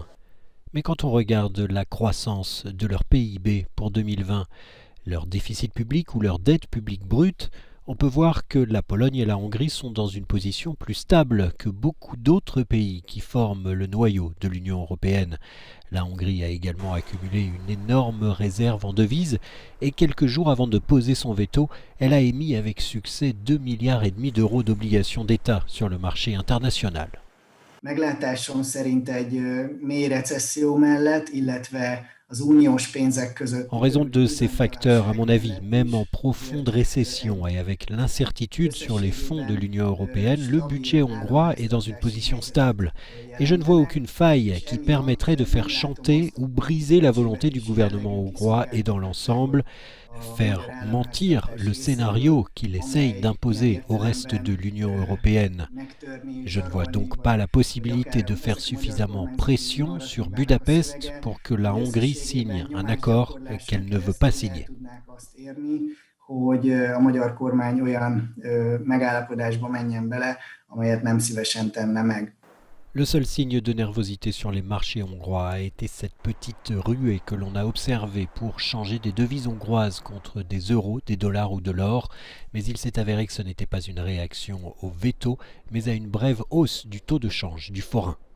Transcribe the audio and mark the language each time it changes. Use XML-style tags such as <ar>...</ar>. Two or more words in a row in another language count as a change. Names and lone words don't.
<fr>Mais quand on regarde la croissance de leur PIB pour 2020, leur déficit public ou leur dette publique brute, on peut voir que la Pologne et la Hongrie sont dans une position plus stable que beaucoup d'autres pays qui forment le noyau de l'Union européenne. La Hongrie a également accumulé une énorme réserve en devises et quelques jours avant de poser son veto, elle a émis avec succès 2,5 milliards d'euros d'obligations d'État sur le marché international.</fr> <hu>Meglátásom szerint egy mély recesszió mellett, illetve az uniós pénzek</hu> <fr>En</fr> <hu>közötti</hu> <fr>raison de ces facteurs, à mon avis,</fr> <hu>mellett</hu> <fr>même</fr> <hu>is</hu> <fr>en profonde récession et avec l'incertitude sur les fonds de</fr> <hu>összességében</hu> <fr>l'Union européenne, le budget</fr> <hu>stabil</hu> <fr>hongrois est dans une position</fr> <hu>államháztartási</hu> <fr>stable.</fr> <hu>helyzetet</hu> <fr>Et je ne vois</fr> <hu>jelentenek,</hu> <fr>aucune faille</fr> <hu>és</hu> <fr>qui</fr> <hu>emiatt</hu> <fr>permettrait de</fr> <hu>nem</hu> <fr>faire</fr> <hu>látom</hu> <fr>chanter</fr> <hu>azt,</hu> <fr>ou</fr> <hu>hogy</hu> <fr>briser la volonté du</fr> <hu>költségvetési</hu> <fr>gouvernement</fr> <hu>jellegű</hu> <fr>hongrois et dans l'ensemble,</fr> <hu>kiszolgáltatottságot a</hu> <fr>faire</fr> <hu>magyar</hu> <fr>mentir le</fr> <hu>államháztartás</hu> <fr>scénario</fr> <hu>részéről,</hu> <fr>qu'il essaye</fr> <hu>amely ilyen</hu> <fr>d'imposer au reste de</fr> <hu>értelemben</hu> <fr>l'Union européenne.</fr> <hu>megtörni,</hu> <fr>Je ne vois</fr> <hu>zsarolni,</hu> <fr>donc pas</fr> <hu>vagy</hu> <fr>la possibilité</fr> <hu>akár</hu> <fr>de faire</fr> <hu>úgynevezett magyar</hu> <fr>suffisamment</fr> <hu>kormányzati</hu> <fr>pression</fr> <hu>arra</hu> <fr>sur</fr> <hu>hívnák a</hu> <fr>Budapest</fr> <hu>szöveget,</hu> <fr>pour que la</fr> <hu>hogy</hu> <fr>Hongrie signe</fr> <hu>összességében</hu> <fr>un accord qu'elle</fr> <hu>nyomásgyakorláson</hu> <fr>ne veut pas</fr> <hu>keresztül el</hu> <fr>signer.</fr> <hu>tudnák azt érni, hogy a magyar kormány olyan megállapodásba menjen bele, amelyet nem szívesen tenne meg.</hu> <fr>Le seul signe de nervosité sur les marchés hongrois a été cette petite ruée que l'on a observée pour changer des devises hongroises contre des euros, des dollars ou de l'or, mais il s'est avéré que ce n'était pas une réaction au veto, mais à une brève hausse du taux de change, du forain.</fr>